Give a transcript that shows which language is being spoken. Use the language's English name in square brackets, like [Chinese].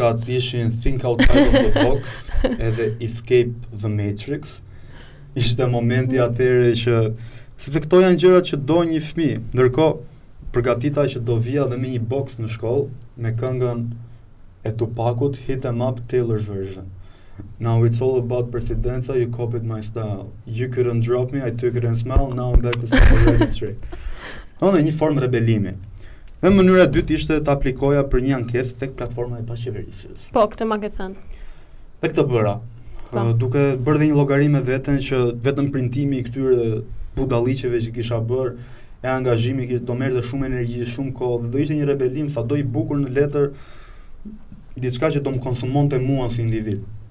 [Albanian] fletushkat ishin Think Outside of the Box edhe Escape the Matrix. Ishte momenti atëre që sepse këto janë gjërat që do një fëmijë. Ndërkohë përgatita që do vija dhe me një box në shkollë me këngën e Tupacut, Hit 'em Up Taylor's version. [English] Now it's all about presidenza, you copied my style. You couldn't drop me, I took it and smile, now I'm back to something straight. [Albanian] Në një formë rebelimi. Dhe mënyra e dytë ishte të aplikoja për një ankesë tek platforma e paqeverisjes. Po, këtë ma ke thënë. Dhe këtë bëra. Duke bërë dhe një llogari me veten që vetëm printimi i këtyre budalliqeve që kisha bërë, e angazhimi që do merrte shumë energji, shumë kohë, dhe do ishte një rebelim sado i bukur në letër, diçka që do më konsumonte mua si individ.